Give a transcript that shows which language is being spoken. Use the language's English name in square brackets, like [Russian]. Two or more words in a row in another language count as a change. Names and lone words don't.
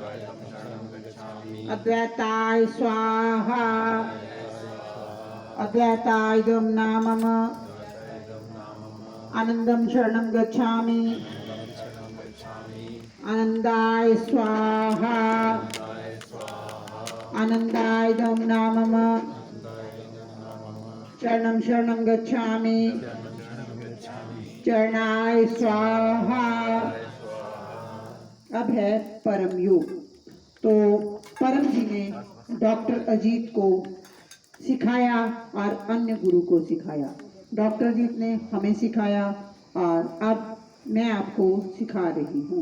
[Sanskrit] अद्वैताय स्वाहा, अद्वैतायदं नामम, आनंदं शरणं गच्छामि, आनंदाय स्वाहा, आनंदायदं नामम, शरणं शरणं गच्छामि, चरणाय स्वाहा। [Hindi] अब है परम योग। तो परम जी ने डॉक्टर अजीत को सिखाया और अन्य गुरु को सिखाया। डॉक्टर अजीत ने हमें सिखाया और अब मैं आपको सिखा रही हूँ।